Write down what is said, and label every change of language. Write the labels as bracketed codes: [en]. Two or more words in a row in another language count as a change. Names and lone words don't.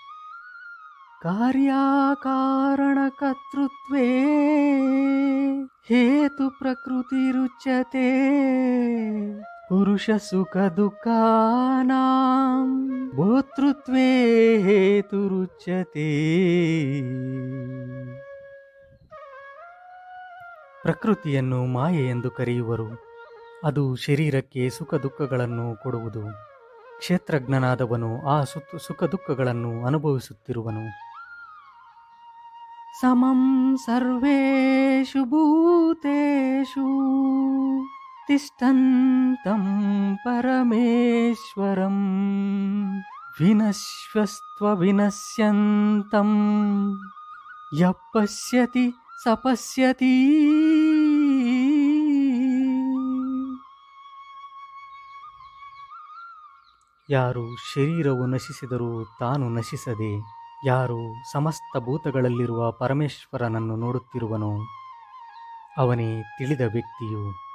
[sa] ಕಾರ್ಯಕಾರಣಕರ್ತೃತ್ವೇ ಹೇತು ಪ್ರಕೃತಿರುಚ್ಯತೆ ಪುರುಷ ಸುಖ ದುಃಖಾನಾಂ ಭೋತೃತ್ವೇ ಹೇತುರುಚ್ಯತೆ. [kn] ಪ್ರಕೃತಿಯನ್ನು ಮಾಯೆ ಎಂದು ಕರೆಯುವರು. ಅದು ಶರೀರಕ್ಕೆ ಸುಖ ದುಃಖಗಳನ್ನು ಕೊಡುವುದು. ಕ್ಷೇತ್ರಜ್ಞನಾದವನು ಆ ಸುಖ ದುಃಖಗಳನ್ನು ಅನುಭವಿಸುತ್ತಿರುವನು. [sa] ಸಮಂ ಸರ್ವೇಷು ಭೂತೇಷು ತಿಷ್ಠಂತಂ ಪರಮೇಶ್ವರಂ ವಿನಶ್ವಸ್ತ್ವ ವಿನಶ್ಯಂತಂ ಯಃ ಪಶ್ಯತಿ ಸ ಪಶ್ಯತಿ. [kn] ಯಾರು ಶರೀರವು ನಶಿಸಿದರೂ ತಾನು ನಶಿಸದೆ, ಯಾರು ಸಮಸ್ತ ಭೂತಗಳಲ್ಲಿರುವ ಪರಮೇಶ್ವರನನ್ನು ನೋಡುತ್ತಿರುವನೋ ಅವನೇ ತಿಳಿದ ವ್ಯಕ್ತಿಯು.